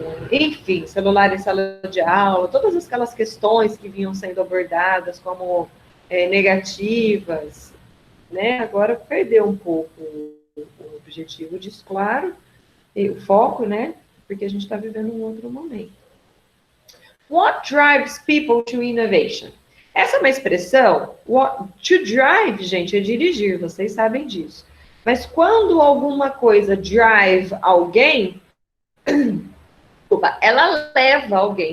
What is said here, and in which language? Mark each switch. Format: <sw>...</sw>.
<pt>Enfim, celular em sala de aula, todas aquelas questões que vinham sendo abordadas como negativas, né? Agora perdeu um pouco o objetivo disso, claro, e o foco, né? Porque a gente está vivendo um outro momento.</pt> <en>What drives people to innovation?</en> <pt>Essa é uma expressão, to drive, gente, é dirigir, vocês sabem disso. Mas quando alguma coisa drive alguém, ela leva alguém.</pt>